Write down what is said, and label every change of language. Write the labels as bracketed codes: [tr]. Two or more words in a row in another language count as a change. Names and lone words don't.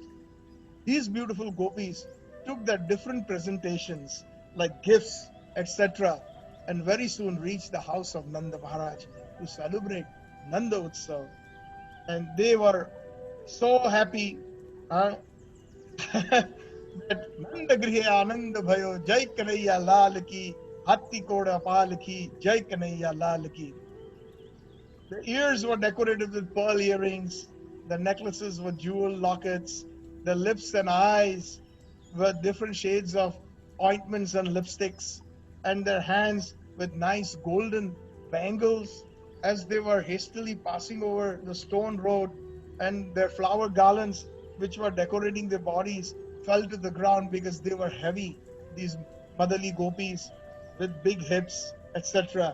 [en] These beautiful gopis took their different presentations like gifts, etc., and very soon reached the house of Nanda Maharaj to celebrate Nanda-Utsav. And they were so happy that [hi] नन्द गृहे आनन्द भयो, जय कन्हैया लाल की, हाथी घोड़ा पाल की, जय कन्हैया लाल की. [en] The ears were decorated with pearl earrings, the necklaces were jewel lockets, the lips and eyes were different shades of ointments and lipsticks, and their hands with nice golden bangles as they were hastily passing over the stone road, and their flower garlands, which were decorating their bodies, fell to the ground because they were heavy, these motherly gopis with big hips, etc.